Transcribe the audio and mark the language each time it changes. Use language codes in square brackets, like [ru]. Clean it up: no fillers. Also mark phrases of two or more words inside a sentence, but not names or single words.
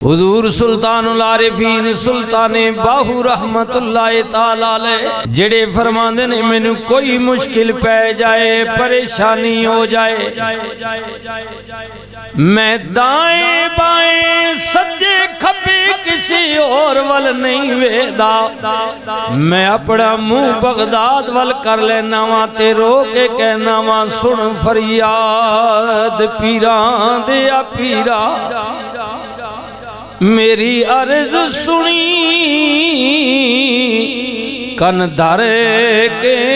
[pa] حضور سلطان العارفین سلطان باہو [ar] رحمة الله تعالى عليه [pa] جیہڑے فرماندے نے مینوں کوئی مشکل پے جائے پریشانی ہو جائے میں دائیں بائیں سجے کھبے کسی اور ول نہیں ویکھدا میں اپنا منہ بغداد ول کر لینا واں تے رو کے کہنا واں سن فریاد پیراں دے آ پیرا میری عرض سنی کن دھر کے